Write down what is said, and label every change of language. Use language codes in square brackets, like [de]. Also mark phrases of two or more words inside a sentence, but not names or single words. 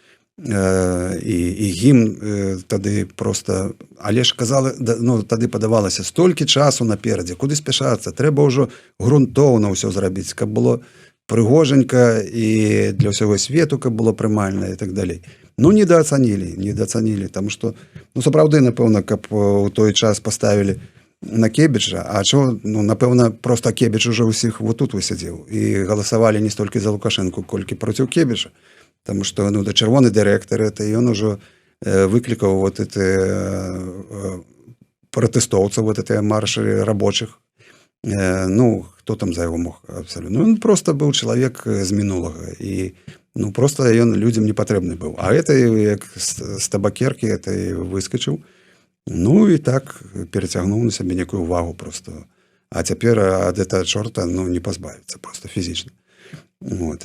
[be] і гімн тады просто, але ж казали, ну, тады падавалася столькі часу наперадзе, куды спяшацца, трэба ўжо грунтоўна ўсё зрабіць, каб было прыгожанька і для ўсяго свету, каб было прымальна і так далей. Ну, недооцанілі, таму што, ну, сапраўды, напэўна, каб у той час паставілі на Кебіча, а чо, ну, напэўна, просто Кебіч уже ўсіх вот тут высядзеў і галасавалі не столькі за Лукашенко, колькі проціў Кебіча. [ru] Потому что, [be] ну, да чырвоны дырэктар, это ён ужо выклікаў вот эти пратэстоўцаў, вот эти маршы рабочих. Ну, хто там за яго мог абсолютно? Ну, он просто быў чалавек з мінулага. І, ну, просто ён людзям не патрэбны быў. А это, як з табакеркі, это выскачыў. Ну, і так перацягнуў на сябе некую увагу просто. А цяпер ад этого чорта, ну, не пазбавіцца просто фізічна. Вот.